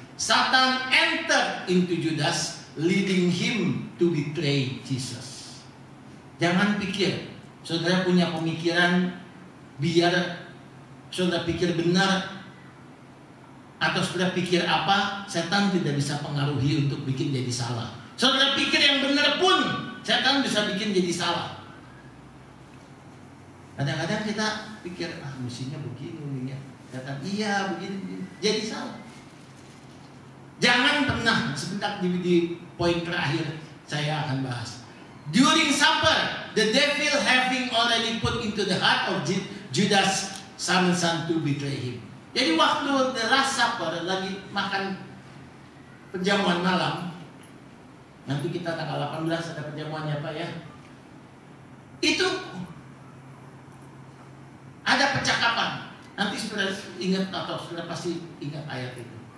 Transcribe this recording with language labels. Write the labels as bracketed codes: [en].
[en] Satan entered into Judas, leading him to betray Jesus. [id] Jangan pikir saudara punya pemikiran biar saudara pikir benar, atau saudara pikir apa, setan tidak bisa pengaruhi untuk bikin jadi salah. Saudara pikir yang benar pun setan bisa bikin jadi salah. Kadang-kadang kita pikir mestinya begini ya. Kata iya begini, jadi salah. Jangan pernah, sebentar di poin terakhir saya akan bahas. [en] During supper, the devil having already put into the heart of Judas son to betray him. [id] Jadi waktu [en] the last supper, [id] lagi makan perjamuan malam, nanti kita tanggal 18 ada perjamuannya Pak ya. Itu ada percakapan. Nanti saudara ingat atau saudara pasti ingat ayat itu.